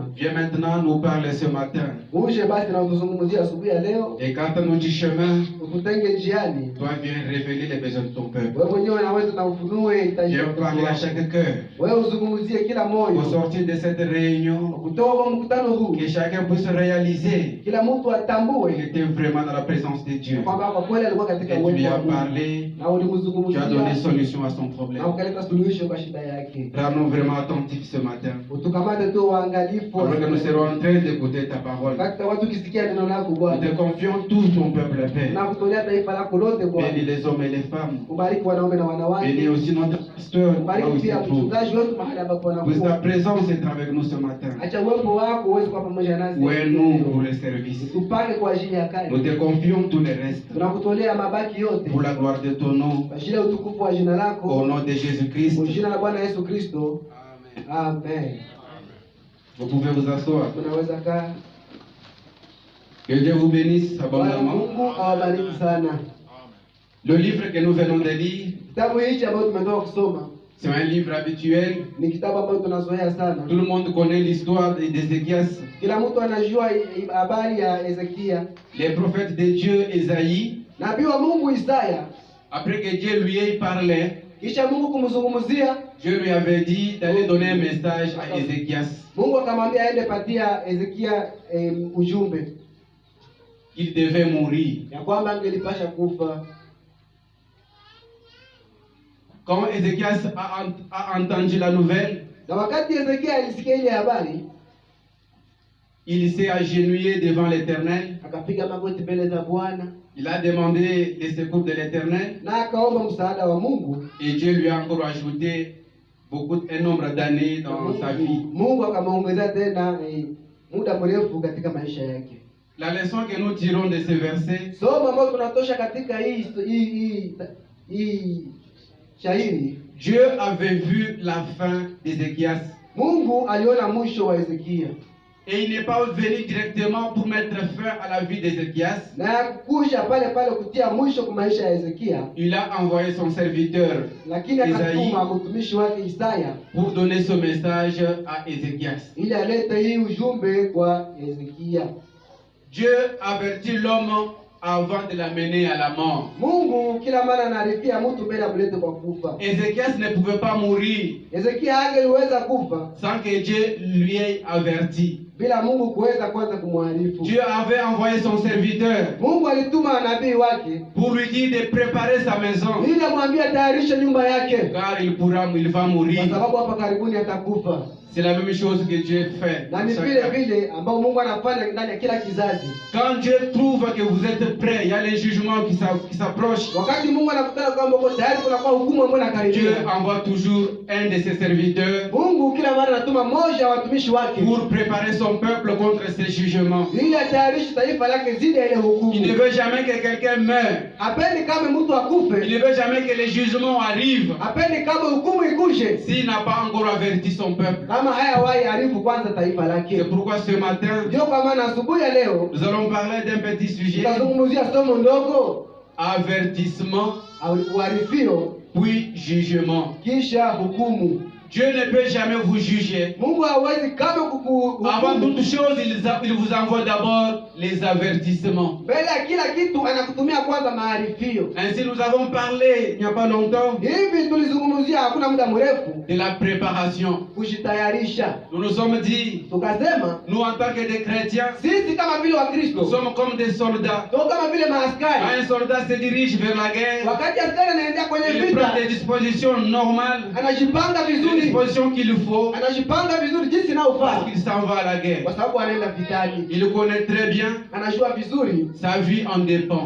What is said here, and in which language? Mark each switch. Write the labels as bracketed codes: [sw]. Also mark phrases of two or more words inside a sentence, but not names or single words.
[fr] Viens maintenant nous parler ce matin. [sw] Uje basi na utuzungumzie asubuhi ya leo. [fr] Et quand on nous dit chemin, [sw] Ututenge njiani. [fr] toi viens révéler les besoins de ton peuple. [sw] Wewe mwenyewe unaweza na ufunue hitaji [fr] Viens [sw] lako. [fr] parler à chaque cœur. [sw] Wewe uzungumzie kila [fr] Au [sw] moyo. [fr] sortir de cette réunion, [sw] Kutoka kwa mkutano huu, [fr] que chacun puisse réaliser [sw] kila mtu [fr] qu'il [sw] atambue [fr] était vraiment dans la présence de Dieu. [sw] kwamba kwa kweli alikuwa katika [fr] Et tu lui [sw] uwepo wa [fr] as [sw] Mungu. [fr] parlé, [sw] Na [fr] tu as donné [sw] ulimzungumzia [fr] solution à son problème. [sw] na ukaleta suluhisho kwa shida yake. [fr] Rends-nous vraiment attentifs ce matin. [sw] Utukamate tu waangalifu. [fr] Alors que nous serons en train d'écouter ta parole. [sw] Wakati watu kisikia neno lako [fr] Nous [sw] Bwana. [fr] te confions tout ton peuple, Père. [sw] Na kutolea taifa lako lote Bwana. [fr] Bénis les hommes et les femmes. [sw] Ubariki wanaume na wanawake. [fr] Bénis aussi notre pasteur, là où [sw] Ubariki [fr] il se [sw] pia [fr] trouve. [sw] mchungaji wetu mahali ambapo [fr] Puisse ta [sw] anakuwa. [fr] présence être avec nous ce matin. [sw] Acha uwepo wako uweze kuwa pamoja nasi. [fr] Ouvre-nous pour le service. [sw] Tupange kwa ajili ya kazi. [fr] Nous te confions tout le reste. [sw] Tunakutolea mabaki yote [fr] Pour la gloire de ton nom. [sw] kwa ajili ya utukufu wa jina [fr] Au [sw] lako. [fr] nom de Jésus-Christ. [sw] Kwa jina la Bwana Yesu Kristo. [fr] Amen. [sw] Amen. [fr] Vous pouvez vous asseoir. [sw] Tunaweza kaa. [fr] Que Dieu vous bénisse [sw] Bwana [fr] abondamment. [sw] Mungu awabariki sana. [fr] Le livre que nous venons de lire, [sw] Kitabu hichi ambacho tumetoka kusoma [fr] c'est un livre habituel. [sw] ni kitabu ambacho tunazoea sana. [fr] Tout le monde connaît l'histoire d'Ézéchias. [sw] Kila mtu anajua habari ya Hezekia. [fr] Les prophètes de Dieu, Ésaïe, [sw] Nabii wa Mungu Isaya, [fr] après que Dieu lui ait parlé, [sw] kisha Mungu kumzungumzia, [fr] Dieu lui avait dit d'aller donner un message à Ézéchias, [sw] Mungu akamwambia aende patia Hezekia ujumbe [fr] qu'il devait mourir. [sw] ya kwamba angelipasha kufa. [fr] Quand Ézéchias a entendu la nouvelle, [sw] Na wakati Hezekia alisikia ile habari, [fr] il s'est agenouillé devant l'Éternel. [sw] akapiga magoti mbele za Bwana [fr] Il a demandé les secours de l'Éternel [sw] na akaomba msaada wa Mungu. [fr] et Dieu lui a encore ajouté un nombre d'années dans sa vie. [sw] Mungu akamwongezea tena muda mrefu katika maisha yake. [fr] La leçon que nous tirons de ce verset, [sw] Somo ambalo tunatosha katika hii shairi, [fr] Dieu avait vu la fin d'Ézéchias. [sw] Mungu aliona mwisho wa Hezekia. [fr] Et il n'est pas venu directement pour mettre fin à la vie d'Ézéchias. [sw] Na kuja pale pale kutia mwisho kwa maisha ya Hezekia, [fr] Il a envoyé son serviteur [sw] lakini [fr] Isaïe [sw] akatuma mtumishi wake Isaya [fr] pour donner ce message à Ézéchias. [sw] ili alete hii ujumbe kwa Hezekia. [fr] Dieu avertit l'homme avant de l'amener à la mort. [sw] Mungu kila mara anaarifia mtu mbele ya kulete kwa kufa. [fr] Ézéchias ne pouvait pas mourir [sw] Hezekia hangeliweza kufa [fr] sans que Dieu lui ait averti. [sw] bila Mungu kuweza kwanza kumwarifu. [fr] Dieu avait envoyé son serviteur [sw] Mungu alituma nabii wake [fr] pour lui dire de préparer sa maison, [sw] ili amwambie atayarishe nyumba yake, [fr] car il va mourir. [sw] kwa sababu hapa karibuni atakufa. [fr] C'est la même chose que Dieu fait. [sw] Na ni vile vile ambao Mungu anafanya ndani ya kila kizazi. [fr] Quand Dieu trouve que vous êtes prêts, il y a les jugements qui s'approchent. [sw] Wakati Mungu anakutana kwamba uko tayari, kuna kwa hukumu ambayo [fr] Dieu [sw] inakaribia. [fr] envoie toujours un de ses serviteurs [sw] Mungu kila mara anatuma mmoja wa watumishi wake [fr] pour préparer son peuple contre ces jugements. [sw] ili atayarishe taifa lake zidi ya ile [fr] Il ne [sw] hukumu. [fr] veut jamais que quelqu'un meure. [sw] Hapendi kama mtu [fr] Il [sw] akufe, [fr] ne veut jamais que les jugements arrivent [sw] hapendi kama hukumu ikuje [fr] s'il n'a pas encore averti son peuple. [sw] kama haya wahi arifu kwanza taifa lake. [fr] C'est pourquoi ce matin, [sw] Ndio kwa maana asubuhi ya leo [fr] nous allons parler d'un petit sujet, [sw] tutazungumzia somo ndogo, [fr] avertissement, [sw] uarifio [fr] puis jugement. [sw] kisha hukumu. [fr] Dieu ne peut jamais vous juger. [sw] Mungu hawezi kama [fr] Avant [sw] kukuhukumu. [fr] toute chose, il vous envoie d'abord les avertissements. [sw] Mbele ya kila kitu anakutumia kwanza maarifio. [fr] Ainsi, nous avons parlé il n'y a pas longtemps [sw] Hivi tulizungumzia hakuna muda mrefu [fr] de la préparation. [sw] kujitayarisha. [fr] Nous nous sommes dit, [sw] Tukasema [fr] nous en tant que des chrétiens, [sw] sisi kama vile [fr] nous [sw] Wakristo [fr] sommes comme des soldats. [sw] tuko kama vile [fr] Quand [sw] maaskari. [fr] un soldat se dirige vers la guerre, [sw] Wakati askari anaendea kwenye [fr] il prend [sw] vita, [fr] des dispositions normales. [sw] anajipanga vizuri vizuri, [fr] dispositions qu'il faut [sw] anajipanga vizuri jinsi [fr] parce [sw] inayofaa, [fr] qu'il s'en va à la guerre. [sw] kwa sababu anaenda vitani. [fr] Il connaît très bien, [sw] Anajua vizuri [fr] sa vie en dépend.